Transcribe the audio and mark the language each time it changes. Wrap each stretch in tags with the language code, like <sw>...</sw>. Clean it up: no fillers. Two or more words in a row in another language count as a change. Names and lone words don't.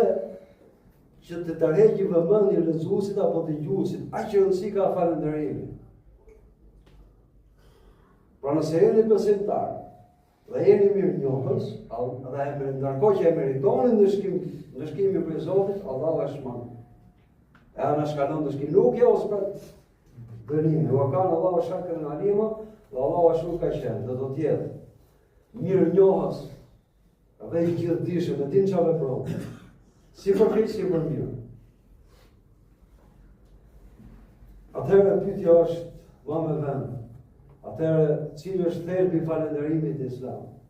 <sq>Që të tërheqë vëmendjen e lexuesit apo dëgjuesit, aq rëndësi ka falëndërimi. Pra nëse jeni besimtar dhe jeni mirënjohës, dhe ndërkohë që e meritoni ndëshkimin për Zotit, Allahu e shman. E ana shkalon ndëshkim, nuk jo ose për dënime.</sq> <ar>وكان الله شاكرا عليما,</ar> <sq>dhe Allahu ashtu ka qenë, dhe do të jetë mirënjohës dhe i gjithdijshëm, e din çfarë vepron. Si për keq, si për mirë. Atëherë pyetja është më me vend. Atëherë, cili është thelbi i falënderimit në Islam?</sq>